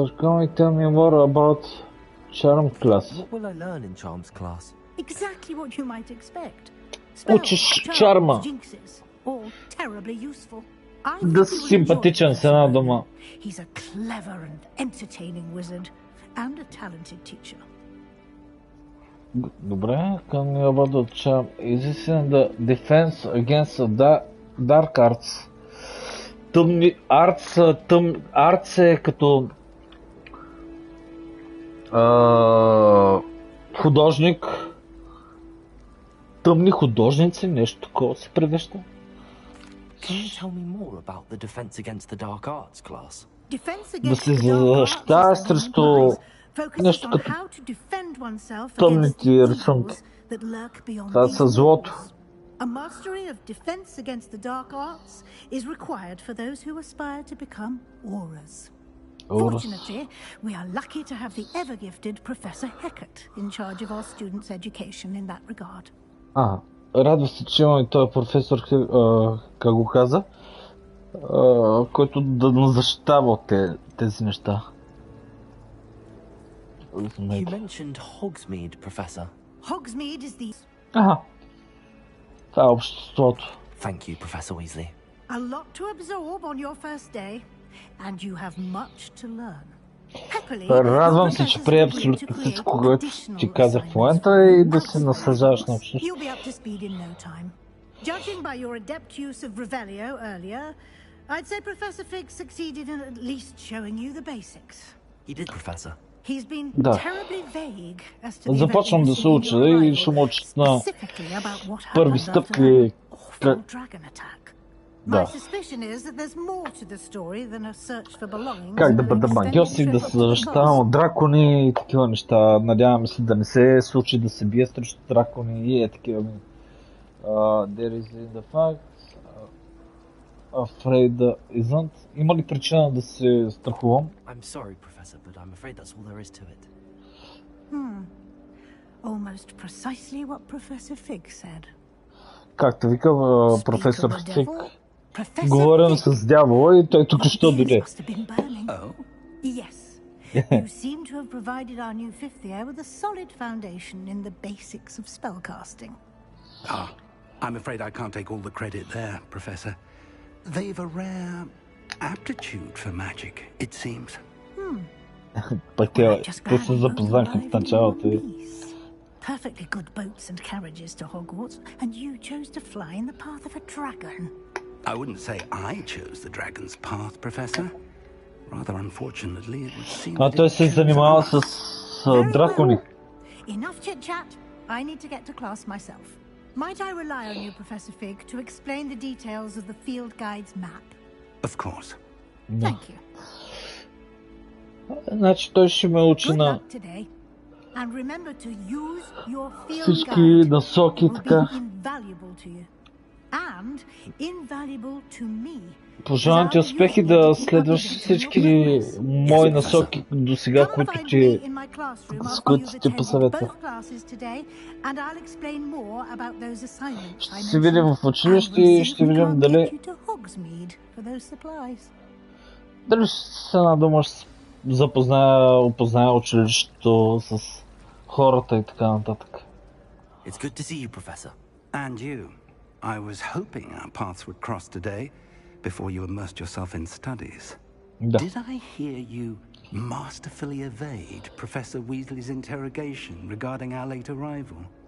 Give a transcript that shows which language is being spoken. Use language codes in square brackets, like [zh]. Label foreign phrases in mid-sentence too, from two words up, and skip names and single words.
[en] Can you tell me more about Charm class? What will I learn in Charms class? Exactly what you might expect. [bg] Учиш [en] Spells, [bg] чарма. [en] charms, jinxes, all terribly useful. I [bg] Да [en] think [bg] си [en] you will [bg] симпатичен [en] enjoy [bg] с една [en] Professor [bg] дума. [en] Merlin. He's a clever and entertaining wizard and a talented teacher. Добре, can you about the charm? Is this in the defense against the dark arts? [bg] Тъмни arts е като художник. Тъмни художници, нещо такова се превеща. [en] Can you tell me more about the Defense Against the Dark Arts class? Defense [bg] Да [en] against [bg] се [en] the dark arts [bg] защитава [en] is [bg] срещу [en] focuses [bg] нещо [en] on [bg] като [en] how to defend oneself against [bg] тъмните [en] the [bg] рисунки. [en] evils that lurk beyond [bg] Това [en] these [bg] са злото. [en] walls. A mastery of defense against the dark arts is required for those who aspire to become auras. Fortunately, we are lucky to have the ever-gifted Professor Hecat in charge of our students' education in that regard. [bg] Радва се, че има и този професор, как го каза, който да ни защитава от тези неща. [en] You mentioned Hogsmeade, Professor. Hogsmeade is the... [bg] Това е обществото. [en] Thank you, Professor Weasley. A lot to absorb on your first day, and you have much to learn. [bg] Радвам се, че прие абсолютно всичко, което ти казах в момента и да се наслаждаваш на общност. [en] You'll be up to speed in no time. Judging by your adept use of Revelio earlier, I'd say Professor Fig succeeded in at least showing you the basics. He did, Professor. He's been terribly vague as to the [bg] Започвам да се уча и ще му учат на първи стъпки. [en] My suspicion is that there's more to the story than a search for belongings. [bg] Как да бъда магиосник, да се защитавам от дракони и такива неща. Надяваме се да не се случи да се бие срещу дракони и такива. [en] There is in the facts. Afraid isn't. [bg] Има ли причина да се страхувам? [en] I'm sorry, Professor, but I'm afraid that's all there is to it. Almost precisely what Professor Fig said. [bg] Както вика професор Фиг, говорим с дявола и той тук що дойде. [en] Yes. You seem to have provided our new fifth year with a solid foundation in the basics of spellcasting. I'm afraid I can't take all the credit there, Professor. They've a rare aptitude for magic, it seems. [bg] Пък те се запознаха в началото. [en] Perfectly good boats and carriages to Hogwarts, and you chose to fly in the path of a dragon. I wouldn't say I chose the dragon's path, Professor. Rather unfortunately, it would seem that [bg] той се занимава с дракони. [en] Enough chit-chat. I need to get to class myself. Might I rely on you, Professor Fig, to explain the details of the field guide's map? Of course. Thank you. [bg] Значи той ще ме учи на [en] And remember to use your field [bg] всички [en] guide. [bg] насоки [en] It will [bg] така. [en] be invaluable to you. and invaluable to me. [bg] Пожелавам ти успехи да следваш всички мои насоки до сега, които ти, с които ти посъветвах. Ще се видим в училище и ще видим дали с една дума ще опозная училището с хората и така нататък. [en] It's good to see you, Professor. And you. I was hoping our paths would cross today before you immersed yourself in studies. [bg] Да. [en] Did I hear you masterfully evade Professor Weasley's interrogation regarding our late arrival?